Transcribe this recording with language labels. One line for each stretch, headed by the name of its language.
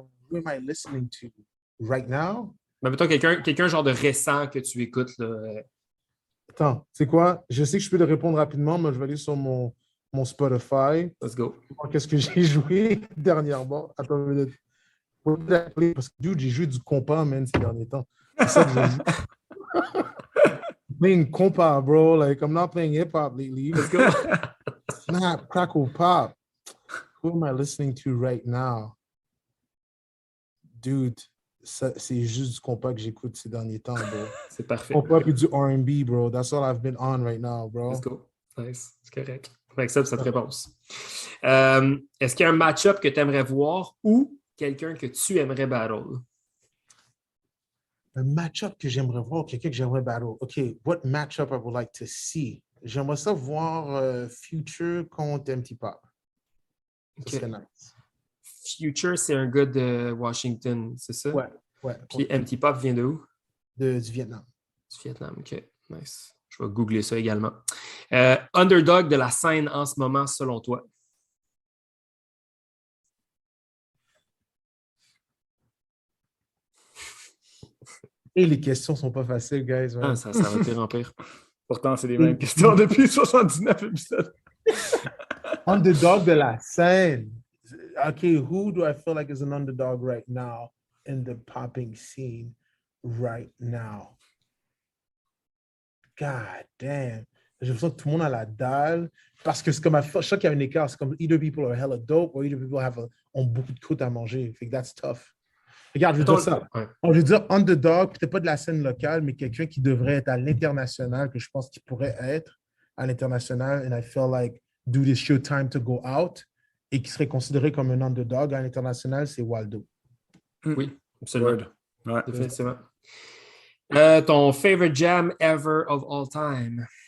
English: Who am I listening to right now?
French: Mais mettons quelqu'un genre de récent que tu écoutes. Là. Attends, c'est quoi? Je sais que je peux te répondre rapidement, mais je vais aller sur mon Spotify.
English: Let's go.
French: Qu'est-ce que j'ai joué dernièrement? Attends une minute. Parce que, dude, j'ai joué du compas, man, ces derniers temps. C'est ça que j'ai joué.
English: Playing compas, bro. Like, I'm not playing hip-hop lately. Let's go. Snap, crackle, pop. Who am I listening to right now?
French: Dude, c'est juste du compas que j'écoute ces derniers temps, bro. C'est parfait. Compas et du R&B, bro.
English: That's all I've been on right now, bro. Let's go. Nice.
French: C'est correct. On accepte cette réponse. Est-ce qu'il y a un match-up que tu aimerais voir ou quelqu'un que tu aimerais battle? Un match-up que j'aimerais voir, quelqu'un que j'aimerais battle.
English: OK, what match-up I would like to see?
French: J'aimerais ça voir Future contre MT Pop. Ça serait nice. Future, c'est un gars de Washington, c'est ça? Ouais. Puis MT Pop vient de où? Du Vietnam. Du Vietnam, OK. Nice. Je vais googler ça également. Underdog de la scène en ce moment, selon toi? Et les questions sont pas faciles, guys. Ah, ça va pire en pire. Pourtant, c'est les mêmes questions depuis 79 épisodes. Underdog de la scène.
English: Okay, who do I feel like is an underdog right now in the popping scene right now? God damn.
French: J'ai l'impression que tout le monde a la dalle parce que c'est comme chaque fois qu'il y a un écart, c'est comme
English: either people are hella dope or either people
French: ont beaucoup de croûte à manger. Fait que
English: that's tough.
French: Regarde, je veux dire ça. Ouais. Je veux dire underdog, peut-être pas de la scène locale, mais quelqu'un qui devrait être à l'international, que je pense qu'il pourrait être à l'international.
English: And I feel like, dude, it's your time to go out.
French: Et qui serait considéré comme un underdog à l'international, c'est Waldo. Oui, absolument. Ouais. Définitivement. Ton
English: favorite jam ever of all time?